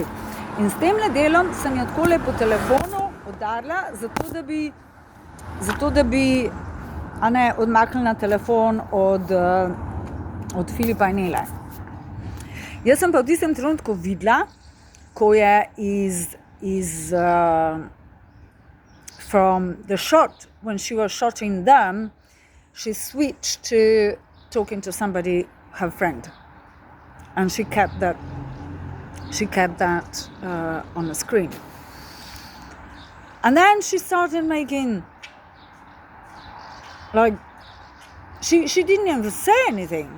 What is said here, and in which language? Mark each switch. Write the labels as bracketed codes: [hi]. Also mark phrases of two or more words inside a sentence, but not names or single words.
[sl] In s temle delom sem jo takole po telefonu udarila, zato da bi odmaknila telefon od Filipa in Ele. Jaz sem pa v tistem trenutku videla, ko je [en] from the shot, when she was shotting them, she switched to talking to somebody, her friend. And she kept that on the screen. And then she started making, like, she didn't even say anything.